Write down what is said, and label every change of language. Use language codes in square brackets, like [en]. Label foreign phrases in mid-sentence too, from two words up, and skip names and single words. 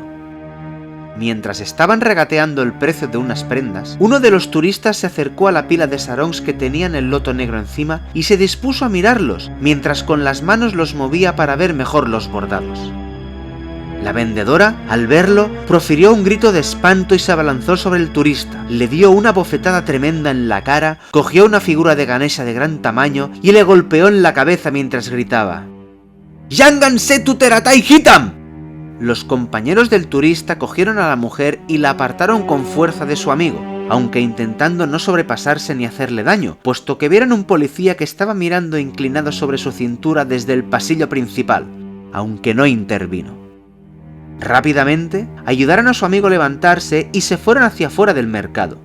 [es] Mientras estaban regateando el precio de unas prendas, uno de los turistas se acercó a la pila de sarongs que tenían el loto negro encima y se dispuso a mirarlos, mientras con las manos los movía para ver mejor los bordados. La vendedora, al verlo, profirió un grito de espanto y se abalanzó sobre el turista, le dio una bofetada tremenda en la cara, cogió una figura de Ganesha de gran tamaño y le golpeó en la cabeza mientras gritaba: [id] «¡Yanganse tu teratai hitam!». [es] Los compañeros del turista cogieron a la mujer y la apartaron con fuerza de su amigo, aunque intentando no sobrepasarse ni hacerle daño, puesto que vieron un policía que estaba mirando inclinado sobre su cintura desde el pasillo principal, aunque no intervino. Rápidamente, ayudaron a su amigo a levantarse y se fueron hacia afuera del mercado.